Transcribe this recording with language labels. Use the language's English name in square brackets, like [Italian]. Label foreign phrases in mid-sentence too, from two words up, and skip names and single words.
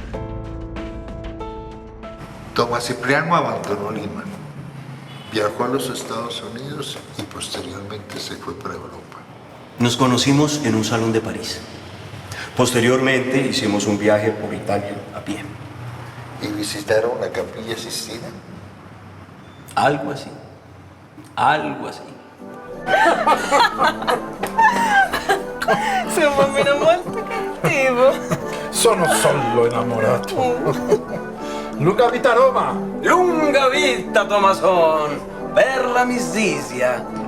[Spanish] Tomás Cipriano abandonó Lima, viajó a los Estados Unidos y posteriormente se fue para Europa. Nos conocimos en un salón de París. Posteriormente hicimos un viaje por Italia a pie. ¿Y visitaron la Capilla Sistina? Algo así. Algo así. [Italian] Siamo un bambino molto cattivo. Sono solo innamorato. Lunga vita Roma! Lunga vita, Tomason, per la misisia.